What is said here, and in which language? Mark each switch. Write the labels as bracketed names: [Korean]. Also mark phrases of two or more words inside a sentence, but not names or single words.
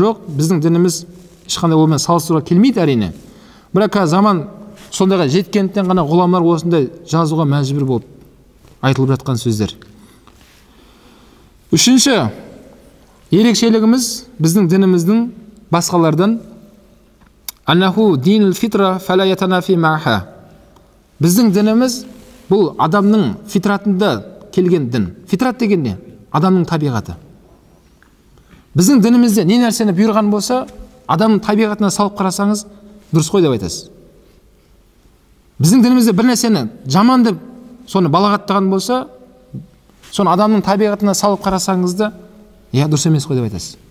[Kazakh] Жоқ, біздің дініміз ешқандай олмен салыстыруға келмейді әрине. Бірақ заман сондайға жеткендіктен ғана ғұламалар осындай жазуға мәжбүр болып айтылып жатқан сөздер. Үшінші ерекшелігіміз біздің дініміздің басқалардан [Arabic] أنه دين الفطرة فلا يتنافى معها. [Kazakh] Біздің дініміз бұл адамның фитратында келген дін. Фитрат деген не? Адамның табиғаты. Біздің дінімізде не нәрсені бұйырған болса, адамның табиғатына салып қарасаңыз дұрыс қой деп айтасыз. Біздің дінімізде бір нәрсені жаман деп соны балағаттаған болса, соны адамның табиғатына салып қарасаңызды, дұрыс емес қой деп айтасыз.